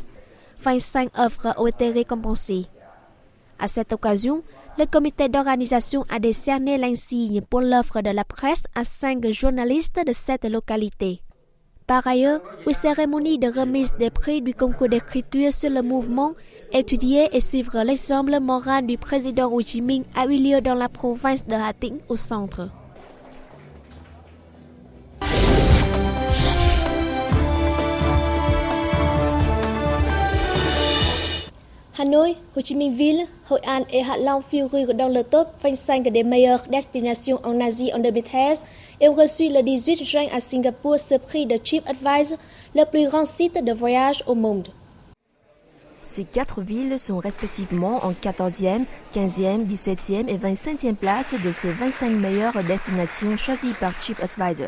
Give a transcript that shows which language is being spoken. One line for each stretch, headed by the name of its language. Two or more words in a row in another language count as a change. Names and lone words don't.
French: 25 œuvres ont été récompensées. À cette occasion, le comité d'organisation a décerné l'insigne pour l'œuvre de la presse à 5 journalistes de cette localité. Par ailleurs, une cérémonie de remise des prix du concours d'écriture sur le mouvement, étudier et suivre l'exemple moral du président Ho Chi Minh a eu lieu dans la province de Hà Tĩnh au centre. Hanoi, Ho Chi Minh Ville, Hội An et Hạ Long figurent dans le top 25 des meilleures destinations en Asie en 2013 et ont reçu le 18 juin à Singapour ce prix de TripAdvisor, le plus grand site de voyage au monde. Ces 4 villes sont respectivement en 14e, 15e, 17e et 25e place de ces 25 meilleures destinations choisies par TripAdvisor.